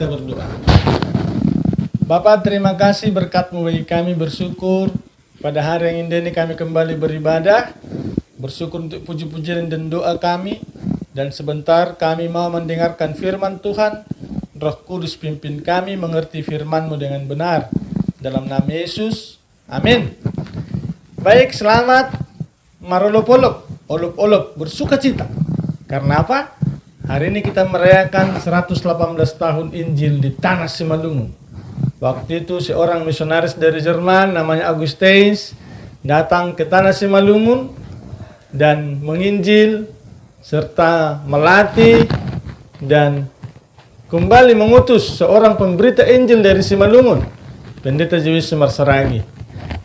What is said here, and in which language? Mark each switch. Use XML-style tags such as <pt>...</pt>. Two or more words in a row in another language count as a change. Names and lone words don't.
<id>Bapa, terima kasih berkat-Mu bagi kami, bersyukur pada hari yang indah ini kami kembali beribadah. Bersyukur untuk puji-pujian dan doa kami. Dan sebentar kami mau mendengarkan firman Tuhan. Roh Kudus pimpin kami mengerti firman-Mu dengan benar. Dalam nama Yesus, amin. Baik, selamat</id> <bts>marolopolop, olop-olop,</bts> <id>bersuka cita. Karena apa? Hari ini kita merayakan 118 tahun Injil di Tanah Simalungun. Waktu itu seorang misionaris dari Jerman namanya Augustinus datang ke Tanah Simalungun dan menginjil serta melatih dan kembali mengutus seorang pemberita Injil dari Simalungun, Pendeta Joyce Marsaragi.</id>